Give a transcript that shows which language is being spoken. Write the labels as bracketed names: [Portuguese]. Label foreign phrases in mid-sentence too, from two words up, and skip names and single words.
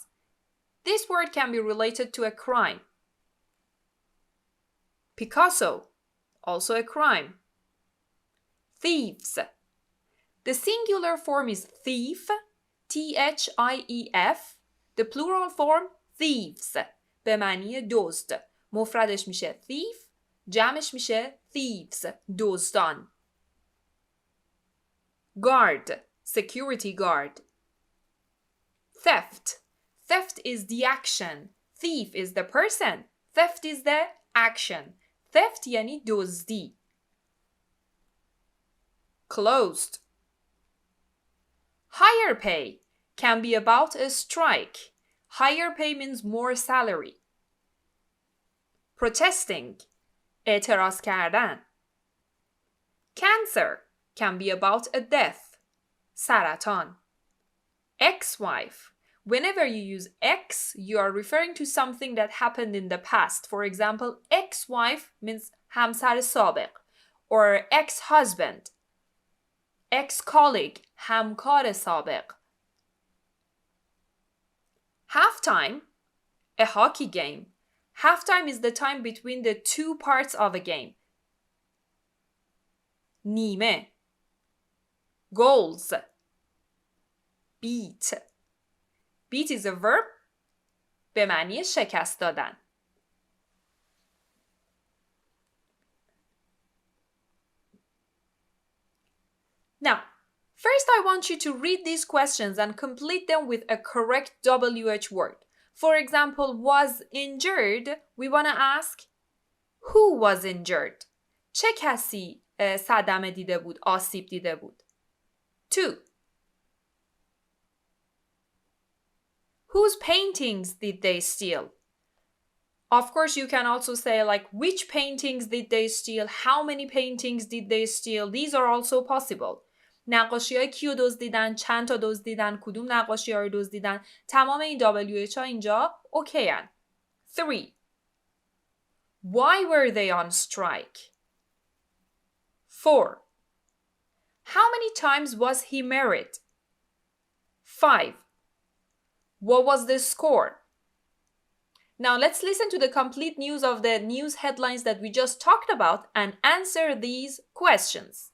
[English] This word can be related to a crime. Picasso, also a crime. Thieves. The singular form is thief, T-H-I-E-F. The plural form thieves [Persian] به معنی دزد. مفردش میشه thief، جمعش میشه thieves، دزدان. [English] Guard, security guard. Theft. Theft is the action. Thief is the person. Theft is the action. [Persian] Theft یعنی دزدی. [English] Closed. Higher pay can be about a strike. Higher pay means more salary. Protesting. [Persian] اعتراض کردن. [English] Cancer can be about a death. [Persian] سرطان. Ex-wife. [English] Whenever you use ex, you are referring to something that happened in the past. For example, ex-wife means [Persian] همسر سابق [English] or ex-husband. Ex-colleague, [Persian] همکار سابق. [English] Halftime, a hockey game. Halftime is the time between the two parts of a game. [Persian] نیمه. Goals. [English] Beat. Beat is a verb [Persian] به معنی شکست دادن. [English] Now, first I want you to read these questions and complete them with a correct WH word. For example, was injured, we want to ask, who was injured? [Persian] چه کسی صدمه دیده بود، آسیب دیده بود؟ [English] 2. Whose paintings did they steal? Of course, you can also say like, which paintings did they steal? How many paintings did they steal? These are also possible. [Persian] نقاشی های کیو دزدیدن، چند تا دزدیدن، کدوم نقاشی ها رو دزدیدن، تمام این WH ها اینجا اوکی هن. [English] 3. Why were they on strike? 4. How many times was he married? 5. What was the score? Now let's listen to the complete news of the news headlines that we just talked about and answer these questions.